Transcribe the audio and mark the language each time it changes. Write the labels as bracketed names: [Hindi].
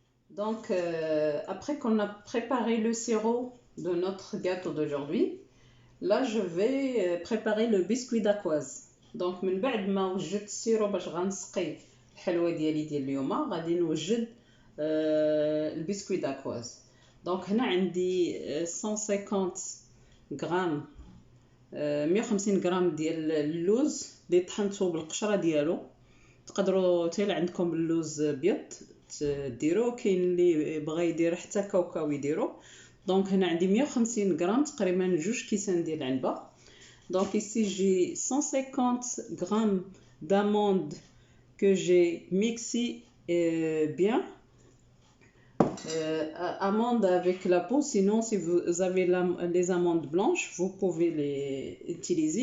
[French] Donc après qu'on a préparé le sirop de notre gâteau d'aujourd'hui, là je vais préparer le biscuit dacquoise. [Arabic] دونك من بعد ما وجدت السيرو باش غنسقي الحلوى ديالي ديال اليوم، غادي نوجد البسكويت داكواز. دونك هنا عندي 150 غرام 150 غرام ديال اللوز اللي طحنته بالقشره ديالو. تقدروا حتى عندكم اللوز ابيض ديرو، كاين اللي بغى يدير حتى كاوكاو يديرو. دونك هنا عندي 150 غرام تقريبا 2 كيسان ديال العنبه. [French] Donc ici j'ai 150 grammes d'amandes que j'ai mixé bien. Amandes avec la peau, sinon si vous avez les amandes blanches, vous pouvez les utiliser.